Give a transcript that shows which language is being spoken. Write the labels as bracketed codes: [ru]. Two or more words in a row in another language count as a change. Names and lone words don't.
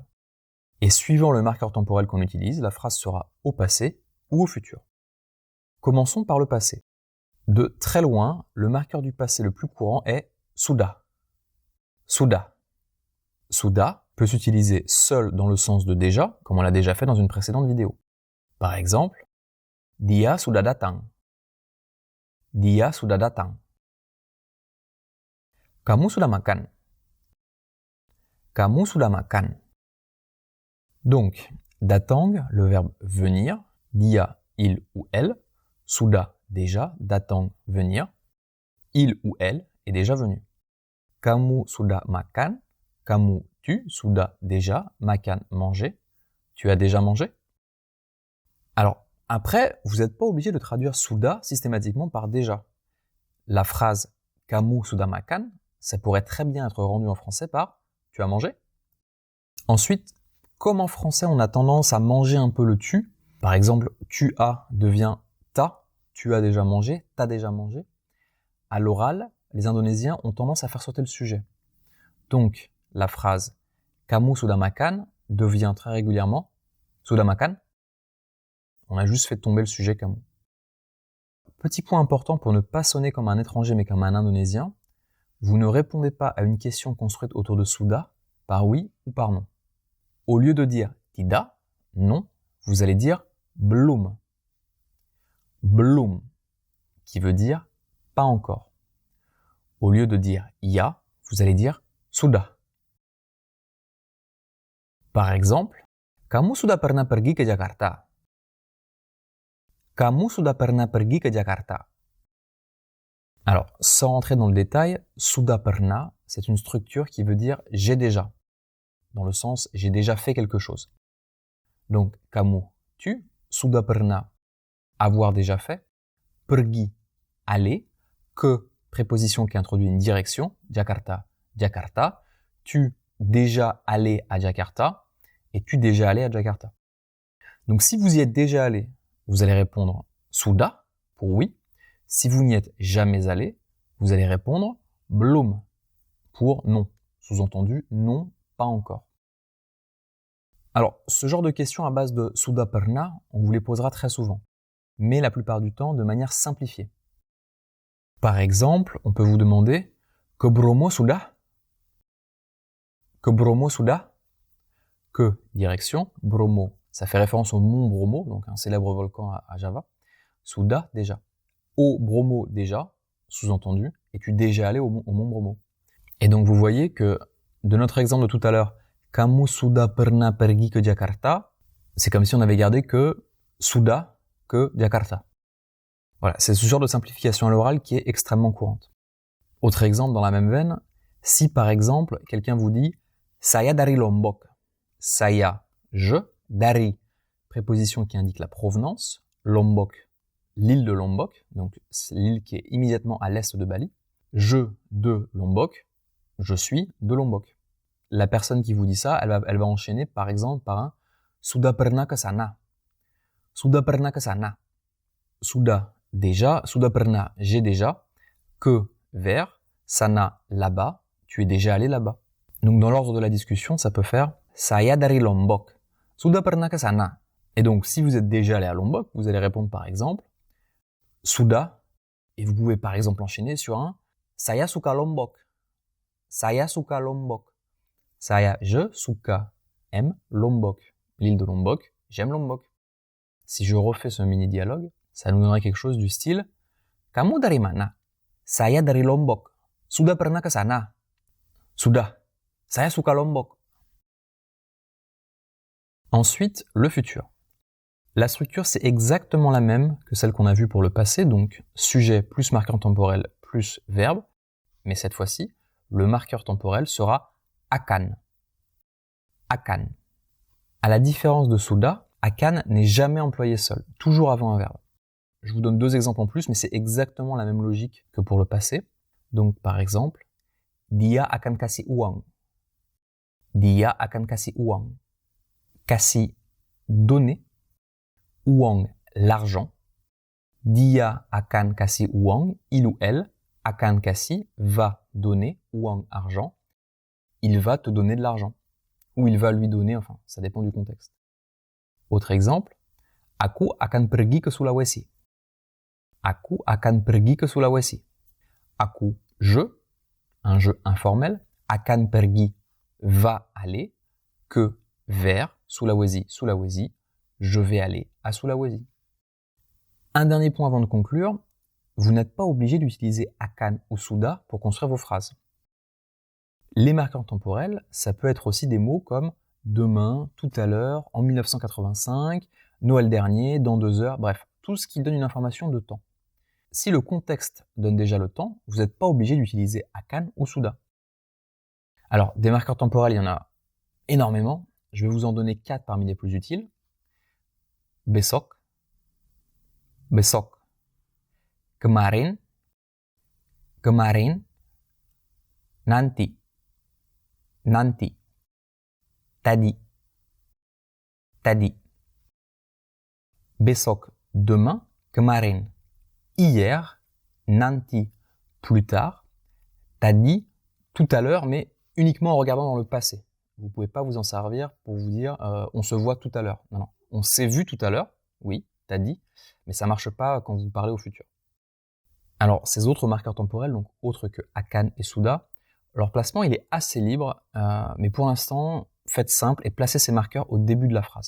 [fr] Et suivant le marqueur temporel qu'on utilise, la phrase sera au passé ou au futur. Commençons par le passé. De très loin, le marqueur du passé le plus courant est sudah. Sudah. Sudah peut s'utiliser seul dans le sens de déjà, comme on l'a déjà fait dans une précédente vidéo. Par exemple, [id] dia sudah datang. Dia sudah datang. Kamu sudah makan. Kamu sudah makan. [fr] Donc, datang, le verbe venir, dia, il ou elle, sudah, déjà, datang, venir, il ou elle est déjà venu. [id] Kamu sudah makan, kamu, tu, sudah, [fr] déjà, makan, manger, tu as déjà mangé? Alors, après, vous n'êtes pas obligé de traduire sudah systématiquement par déjà. La phrase [id] kamu sudah makan, [fr] ça pourrait très bien être rendu en français par tu as mangé? Ensuite, comme en français on a tendance à manger un peu le tu, par exemple tu as devient ta, tu as déjà mangé, t'as déjà mangé. À l'oral, les Indonésiens ont tendance à faire sauter le sujet. Donc, la phrase [id] kamu sudah makan [fr] devient très régulièrement [id] sudah makan. [fr] On a juste fait tomber le sujet kamu. Petit point important pour ne pas sonner comme un étranger mais comme un Indonésien, vous ne répondez pas à une question construite autour de sudah par oui ou par non. Au lieu de dire tidak, non, vous allez dire belum. Belum, qui veut dire pas encore. Au lieu de dire ya, vous allez dire sudah. Par exemple, [id] kamu sudah pernah pergi ke Jakarta? Kamu sudah pernah pergi ke Jakarta? [fr] Alors, sans rentrer dans le détail, [id] sudah pernah, [fr] c'est une structure qui veut dire j'ai déjà, dans le sens j'ai déjà fait quelque chose. Donc, [id] kamu, tu, sudah pernah, [fr] avoir déjà fait, pergi, aller, que, préposition qui introduit une direction, Jakarta, Jakarta, tu déjà allé à Jakarta, et tu déjà allé à Jakarta. Donc, si vous y êtes déjà allé, vous allez répondre sudah, pour oui. Si vous n'y êtes jamais allé, vous allez répondre belum, pour non. Sous-entendu, non, pas encore. Alors, ce genre de questions à base de [id] sudah pernah, [fr] on vous les posera très souvent, mais la plupart du temps de manière simplifiée. Par exemple, on peut vous demander [id] ke Bromo sudah? Ke Bromo sudah? [fr] Que, direction, Bromo, ça fait référence au mont Bromo, donc un célèbre volcan à Java. Sudah, déjà. Au Bromo, déjà, sous-entendu, es-tu déjà allé au mont Bromo? Et donc vous voyez que, de notre exemple de tout à l'heure, [id] kamu sudah pernah pergi ke Jakarta, [fr] c'est comme si on avait gardé que sudah, que Jakarta. Voilà, c'est ce genre de simplification à l'oral qui est extrêmement courante. Autre exemple dans la même veine, si par exemple quelqu'un vous dit [id] saya dari Lombok, saya, [fr] je, dari, préposition qui indique la provenance, Lombok, l'île de Lombok, donc l'île qui est immédiatement à l'est de Bali, je de Lombok, je suis de Lombok. La personne qui vous dit ça, elle va enchaîner par exemple par un [id] sudah pernah ke sana. Sudah pernah ke sana. Sudah, déjà, sudah pernah, [fr] j'ai déjà, que, vers, sana, là-bas, tu es déjà allé là-bas. Donc dans l'ordre de la discussion, ça peut faire [id] saya dari Lombok. Sudah pernah ke sana. [fr] Et donc si vous êtes déjà allé à Lombok, vous allez répondre par exemple sudah, et vous pouvez par exemple enchaîner sur un [id] saya suka Lombok. Saya suka Lombok. [fr] Saya, je, suka, aime, Lombok. L'île de Lombok, j'aime Lombok. Si je refais ce mini-dialogue, ça nous donnerait quelque chose du style [id] kamu dari mana? Saya dari Lombok. Sudah pernah ke sana? Sudah. Saya suka Lombok. [fr] Ensuite, le futur. La structure, c'est exactement la même que celle qu'on a vue pour le passé, donc sujet plus marqueur temporel plus verbe, mais cette fois-ci, le marqueur temporel sera akan. Akan. À la différence de sudah, akan n'est jamais employé seul, toujours avant un verbe. Je vous donne 2 exemples en plus, mais c'est exactement la même logique que pour le passé. Donc par exemple, [id] dia akan kasih uang. Dia akan kasih uang. Kasih, donner. Uang, l'argent. Dia akan kasih uang, [fr] il ou elle. [id] Akan kasih, [fr] va donner. Uang, argent. Il va te donner de l'argent. Ou il va lui donner, enfin, ça dépend du contexte. Autre exemple, [id] aku akan pergi ke Sulawesi. Aku akan pergi ke Sulawesi. [fr] Aku, je, un jeu informel. [id] Akan pergi, [fr] va aller. Que, vers. Sulawesi, Sulawesi. Je vais aller à Sulawesi. Un dernier point avant de conclure, vous n'êtes pas obligé d'utiliser akan ou sudah pour construire vos phrases. Les marqueurs temporels, ça peut être aussi des mots comme demain, tout à l'heure, en 1985, Noël dernier, dans 2 heures, bref, tout ce qui donne une information de temps. Si le contexte donne déjà le temps, vous n'êtes pas obligé d'utiliser akan ou sudah. Alors, des marqueurs temporels, il y en a énormément. Je vais vous en donner 4 parmi les plus utiles. [id] Besok, besok. Kemarin, kemarin. Nanti, nanti. Tadi, tadi. Besok, demain. Kemarin, hier. [fr] Nanti, plus tard. Tadi, tout à l'heure, mais uniquement en regardant dans le passé. Vous ne pouvez pas vous en servir pour vous dire on se voit tout à l'heure. Non, non. On s'est vu tout à l'heure, oui, tadi, mais ça marche pas quand vous parlez au futur. Alors, ces autres marqueurs temporels, donc autres que akan et sudah, leur placement il est assez libre, mais pour l'instant, faites simple et placez ces marqueurs au début de la phrase.